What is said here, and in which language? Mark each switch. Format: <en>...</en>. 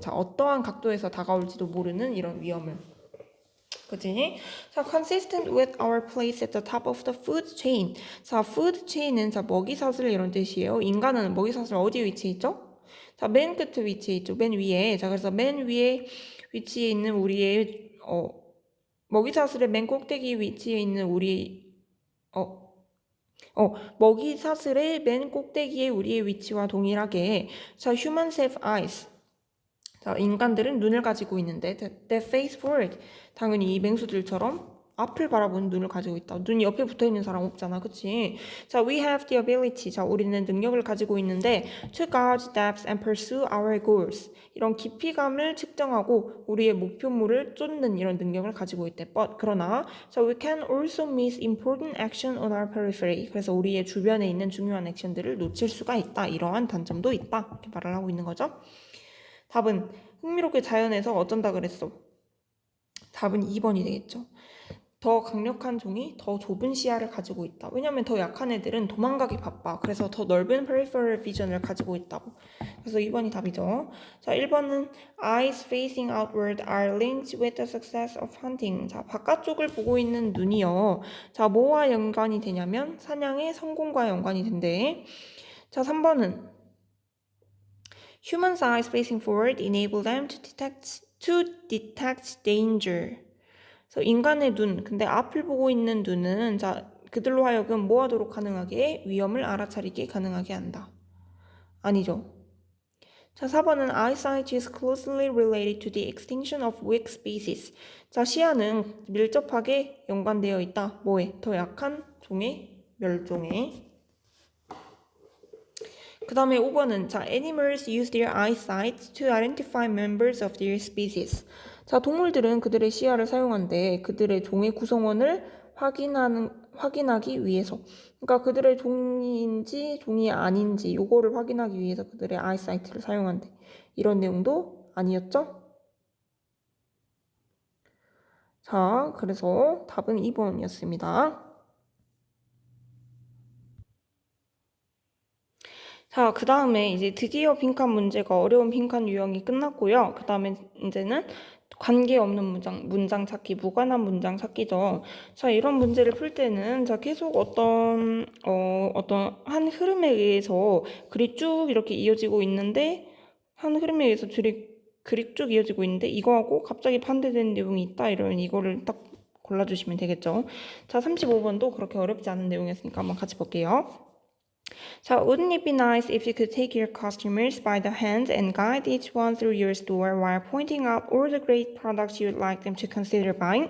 <ko>자, 어떠한 각도에서 다가올지도 모르는 이런 위험을. 그치?</ko> <en>자, consistent with our place at the top of the food chain.</en> <ko>자, food chain은 자, 먹이사슬 이런 뜻이에요. 인간은 먹이사슬 어디에 위치해 있죠? 자, 맨 끝에 위치해 있죠. 맨 위에. 자, 그래서 맨 위에 위치해 있는 우리의 먹이사슬의 맨 꼭대기 위치해 있는 우리 먹이사슬의 맨 꼭대기에 우리의 위치와 동일하게 자,</ko> <en>humans have eyes.</en> <ko>자, 인간들은 눈을 가지고 있는데</ko> <en>that face forward.</en> <ko>당연히 이 맹수들처럼 앞을 바라보는 눈을 가지고 있다. 눈이 옆에 붙어있는 사람 없잖아. 그치?</ko> <en>자, we have the ability. 자,</en> <ko>우리는 능력을 가지고 있는데</ko> <en>to gauge depth and pursue our goals.</en> <ko>이런 깊이감을 측정하고 우리의 목표물을 쫓는 이런 능력을 가지고 있대. 그러나</ko> <en>자, we can also miss important action on our periphery.</en> <ko>그래서 우리의 주변에 있는 중요한 액션들을 놓칠 수가 있다. 이러한 단점도 있다. 이렇게 말을 하고 있는 거죠. 답은 흥미롭게 자연에서 어쩐다 그랬어. 답은 2번이 되겠죠. 더 강력한 종이 더 좁은 시야를 가지고 있다. 왜냐면 더 약한 애들은 도망가기 바빠. 그래서 더 넓은 peripheral vision을 가지고 있다고. 그래서 2번이 답이죠.</ko> <en>자,</en> <ko>1번은</ko> <en>eyes facing outward are linked with the success of hunting.</en> <ko>자, 바깥쪽을 보고 있는 눈이요. 자, 뭐와 연관이 되냐면 사냥의 성공과 연관이 된대.</ko> <en>자,</en> <ko>3번은</ko> <en>Humans' eyes facing forward enable them to detect danger.</en> <ko>그래서 인간의 눈, 근데 앞을 보고 있는 눈은 자, 그들로 하여금 뭐 하도록 가능하게 위험을 알아차리게 가능하게 한다. 아니죠.</ko> <en>자,</en> <ko>4번은</ko> <en>eyesight is closely related to the extinction of weak species.</en> <ko>자, 시야는 밀접하게 연관되어 있다. 뭐에? 더 약한 종의 멸종에. 그 다음에 5번은</ko> <en>자, animals use their eyesight to identify members of their species.</en> <ko>자, 동물들은 그들의 시야를 사용한대 그들의 종의 구성원을 확인하기 위해서. 그러니까 그들의 종인지 종이 아닌지 요거를 확인하기 위해서 그들의 eyesight를 사용한대. 이런 내용도 아니었죠? 자, 그래서 답은 2번이었습니다. 자, 그 다음에 이제 드디어 빈칸 문제가 어려운 빈칸 유형이 끝났고요. 그 다음에 이제는 관계없는 문장 찾기, 무관한 문장 찾기죠. 자, 이런 문제를 풀 때는 자, 계속 어떤 한 흐름에 의해서 글이 쭉 이렇게 이어지고 있는데 한 흐름에 의해서 글이 쭉 이어지고 있는데 이거하고 갑자기 반대되는 내용이 있다. 이러면 이거를 딱 골라주시면 되겠죠. 자, 35번도 그렇게 어렵지 않은 내용이었으니까 한번 같이 볼게요.</ko> <en>자, wouldn't it be nice if you could take your customers by the hand and guide each one through your store while pointing out all the great products you'd like them to consider buying?</en>